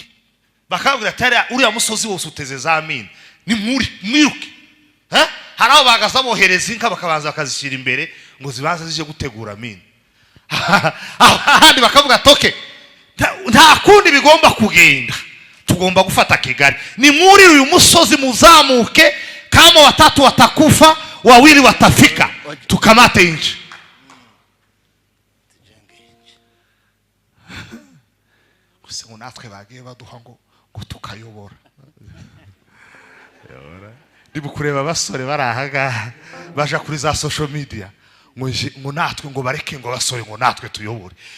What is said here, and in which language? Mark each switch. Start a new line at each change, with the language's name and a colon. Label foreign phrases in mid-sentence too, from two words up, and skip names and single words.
Kinyarwanda: Bakabwira atari uriya musozi wose uteze za mine, ni mwiruke. Hari aho bagazabohereza inka bakabanza bakazishyira imbere ngo zibanze zije gutegura mine. Ahandi bakavuga toke nta kundi bigomba kugenda, tugomba gufata Kigali. Ni muri uyu musozi muzamuke,
Swahili: kama watatu watakufa, wawili watafika, tukamate nchi.
Kinyarwanda: Gusa natwe bagiye baduha ngo tukayobora. Ndibu kureba abasore barahaga baja kuri za
English: social media
Kinyarwanda: ngo natwe ngo bareke ngo basore ngo natwe tuyobore.